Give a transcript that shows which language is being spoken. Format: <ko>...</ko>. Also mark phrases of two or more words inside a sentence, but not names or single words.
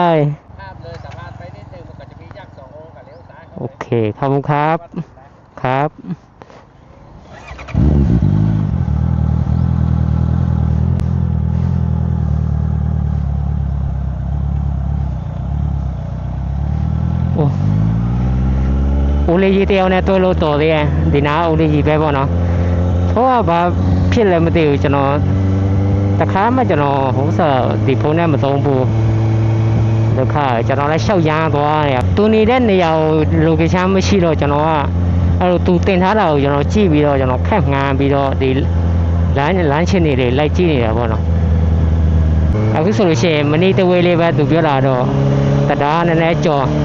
<th>ข้ามเลยสะพานไปนิดนึงมันก็จะมียักษ์สององค์กับเลี้ยวซ้ายเข้า โอ ไป เคขอบคุณครับ วัดสินนะ</th> <my>ครับโอ้ဦးလေးကြီးတယောက်နဲ့တွေ့လို့တော်သေးတယ်ဒီနာဦးလေးကြီးပဲပေါ့နော်เพราะว่าဘာဖြစ်လဲမသိဘူးကျွန်တော် တခါမှကျွန်တော်ဟိုစားဒီဖုန်းနဲ့မသုံးဘူးဒုက္ခကျွန်တော်လည်းရှောက်ရမ်းသွား တယ်သူနေတဲ့နေရာကို location မရှိတော့ကျွန်တော်ကအဲ့လိုသူတင်ထားတာကို ကျွန်တော်ကြည့်ပြီးတော့ကျွန်တော်ခက်ငန်းပြီးတော့ဒီလမ်းချင်းတွေလိုက်ကြည့်နေတာပေါ့နော်အခုဆိုလို့ရှိရင်မနေ့တဝေးလေးပဲသူပြောတာတော့တရားနည်းနည်းကြော်</my>